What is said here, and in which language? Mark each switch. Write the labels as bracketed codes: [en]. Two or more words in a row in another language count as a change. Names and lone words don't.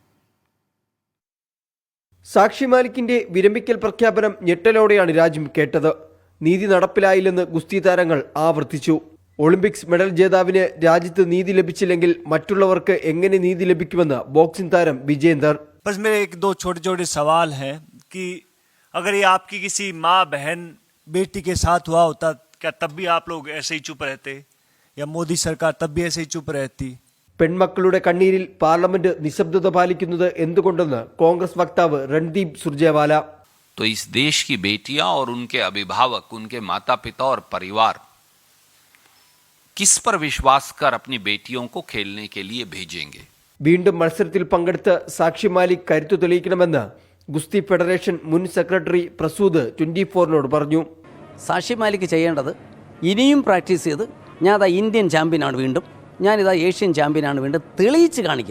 [ml] സാക്ഷി മാലിക്കിന്റെ വിരമിക്കൽ പ്രഖ്യാപനം ഞെട്ടലോടെയാണ് രാജ്യം കേട്ടത്. നീതി നടപ്പിലായില്ലെന്ന് ഗുസ്തി താരങ്ങൾ ആവർത്തിച്ചു. ഒളിമ്പിക്സ് മെഡൽ ജേതാവിന് രാജ്യത്ത് നീതി ലഭിച്ചില്ലെങ്കിൽ മറ്റുള്ളവർക്ക് എങ്ങനെ നീതി ലഭിക്കുമെന്ന് ബോക്സിംഗ് താരം വിജേന്ദർ. [hi] बस मेरे एक दो छोटे छोटे सवाल हैं कि अगर ये आपकी किसी माँ बहन बेटी के साथ हुआ होता, क्या तब भी आप लोग ऐसे ही चुप रहते, या मोदी सरकार तब भी ऐसे ही चुप रहती? [ml] പെൺമക്കളുടെ കണ്ണീരിൽ പാർലമെന്റ് നിശബ്ദത പാലിക്കുന്നത് എന്തുകൊണ്ടെന്ന് കോൺഗ്രസ് വക്താവ് രൺദീപ് സുർജേവാല. [hi] तो इस देश की बेटियां और उनके अभिभावक, उनके माता पिता और परिवार किस पर विश्वास कर अपनी बेटियों को खेलने के लिए भेजेंगे? [ml] വീണ്ടും മത്സരത്തിൽ പങ്കെടുത്ത് സാക്ഷി മാലിക് കരുത്തു തെളിയിക്കണമെന്ന് ഗുസ്തി ഫെഡറേഷൻ മുൻ സെക്രട്ടറി പ്രസൂദ് 24 പറഞ്ഞു. സാക്ഷി മാലിക് ചെയ്യേണ്ടത് ഇനിയും പ്രാക്ടീസ് ചെയ്ത് ഞാനിതാ ഇന്ത്യൻ ചാമ്പ്യനാണ്, വീണ്ടും ഞാനിതാ ഏഷ്യൻ ചാമ്പ്യനാണ്, വീണ്ടും തെളിയിച്ച് കാണിക്കുക.